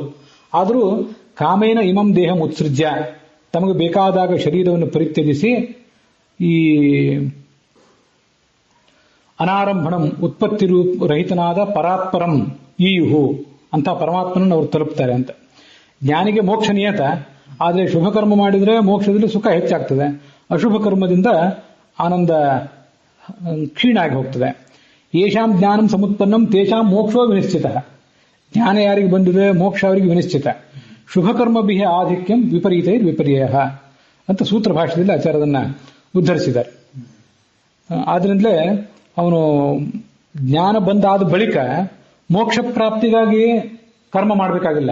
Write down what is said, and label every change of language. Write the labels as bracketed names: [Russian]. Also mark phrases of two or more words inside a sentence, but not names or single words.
[Kannada] ಆದರೂ [Sanskrit] ಕಾಮೇನ ಇಮಂ ದೇಹ ಉತ್ಸೃಜ್ಯ, [Kannada] ತಮಗೆ ಬೇಕಾದಾಗ ಶರೀರವನ್ನು ಪರಿತ್ಯಜಿಸಿ ಈ ಅನಾರಂಭಣಂ ಉತ್ಪತ್ತಿ ರಹಿತನಾದ [Sanskrit] ಪರಾತ್ಪರಂ ಈಯುಹು [Kannada] ಅಂತ ಪರಮಾತ್ಮನನ್ನು ಅವರು ತಲುಪ್ತಾರೆ ಅಂತ. ಜ್ಞಾನಿಗೆ ಮೋಕ್ಷ ನಿಯತ, ಆದರೆ ಶುಭ ಕರ್ಮ ಮಾಡಿದರೆ ಮೋಕ್ಷದಲ್ಲಿ ಸುಖ ಹೆಚ್ಚಾಗ್ತದೆ, ಅಶುಭ ಕರ್ಮದಿಂದ ಆನಂದ ಕ್ಷೀಣ ಆಗಿ ಹೋಗ್ತದೆ. [Sanskrit] ಯೇಷಾಂ ಜ್ಞಾನಂ ಸಮುತ್ಪನ್ನಂ ತೇಷಾಂ ಮೋಕ್ಷೋ ವಿನಿಶ್ಚಿತ. [Kannada] ಜ್ಞಾನ ಯಾರಿಗೆ ಬಂದಿದೆ ಮೋಕ್ಷ ಅವರಿಗೆ ವಿನಿಶ್ಚಿತ. [Sanskrit] ಶುಭಕರ್ಮಭಿಃ ಆಧಿಕ್ಯಂ ವಿಪರೀತೈರ್ ವಿಪರ್ಯಯ [Kannada] ಅಂತ ಸೂತ್ರ ಭಾಷೆಯಲ್ಲಿ ಆಚಾರ್ಯದನ್ನ ಉದ್ಧರಿಸಿದ್ದಾರೆ. ಆದ್ರಿಂದಲೇ ಅವನು ಜ್ಞಾನ ಬಂದಾದ ಬಳಿಕ ಮೋಕ್ಷ ಪ್ರಾಪ್ತಿಗಾಗಿ ಕರ್ಮ ಮಾಡಬೇಕಾಗಿಲ್ಲ.